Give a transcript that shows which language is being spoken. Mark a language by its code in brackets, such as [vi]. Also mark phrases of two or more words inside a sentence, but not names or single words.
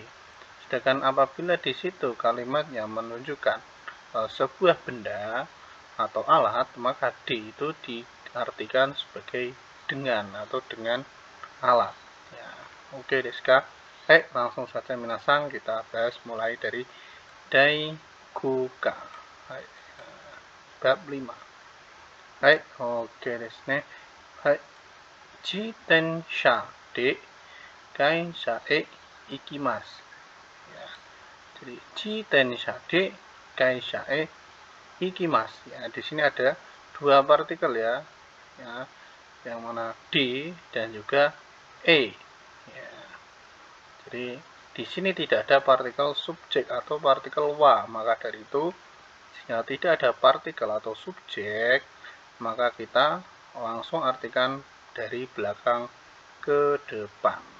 [id] Sedangkan apabila di situ kalimatnya menunjukkan sebuah benda atau alat, maka D itu diartikan sebagai dengan atau dengan alat ya. [ja] オーケーですか. [id] Langsung saja minasang, kita bahas mulai dari Daikuka. Bab 5. [ja] オーケーですね. 自転車で会社へ行きます. [id] Ya. [ja] Jadi 自転車で会社へ行きます. [id] Ya, di sini ada dua partikel ya. Ya, yang mana D dan juga E. Ya. Jadi di sini tidak ada partikel subjek atau partikel wa, maka dari itu jika tidak ada partikel atau subjek, maka kita langsung artikan dari belakang ke depan.